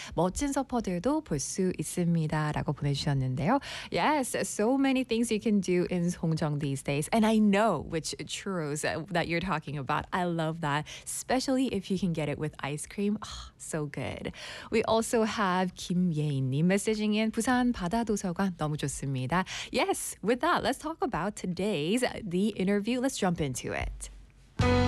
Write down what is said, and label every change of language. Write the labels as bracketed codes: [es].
[ko] 멋진 서퍼들도 볼 수 있습니다. 라고 보내주셨는데요. Yeah. [en] Yes, so many things you can do in Songjeong these days. And I know which churros that you're talking about. I love that, especially if you can get it with ice cream. Oh, so good. We also have Kim Yeun-nim messaging in. [ko] 부산 바다 도서관 너무 좋습니다. [en] Yes, with that, let's talk about today's the interview. Let's jump into it.